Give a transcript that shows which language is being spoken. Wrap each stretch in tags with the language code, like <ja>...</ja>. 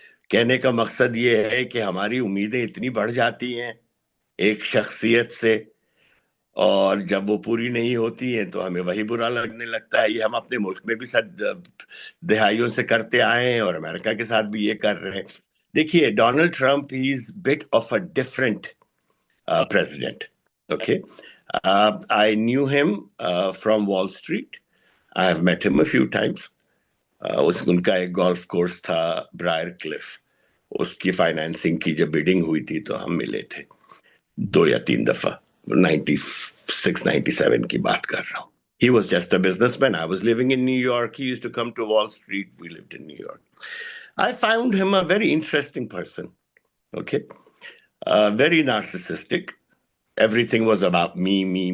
<ur>کہنے کا مقصد یہ ہے کہ ہماری امیدیں اتنی بڑھ جاتی ہیں ایک شخصیت سے, اور جب وہ پوری نہیں ہوتی ہیں تو ہمیں وہی برا لگنے لگتا ہے. یہ ہم اپنے ملک میں بھی دہائیوں سے کرتے آئے ہیں اور امریکہ کے ساتھ بھی یہ کر رہے ہیں.</ur> <en>دیکھیے, Donald Trump he is but of a different president. Okay. I knew him from Wall Street. I have met him a few times.</en> <ur>ان کا ایک گولف کورس تھا برائر کلف, اس کی فائنینسنگ کی جب بیڈنگ ہوئی تھی تو ہم ملے تھے 2 یا 3 دفعہ. 96-97 کی بات کر رہا ہوں.</ur> <en>He was just a businessman. I was living in New York. He used to come to Wall Street. We lived in New York. I found him a very interesting person. Okay. Very narcissistic. Everything was about me.</en>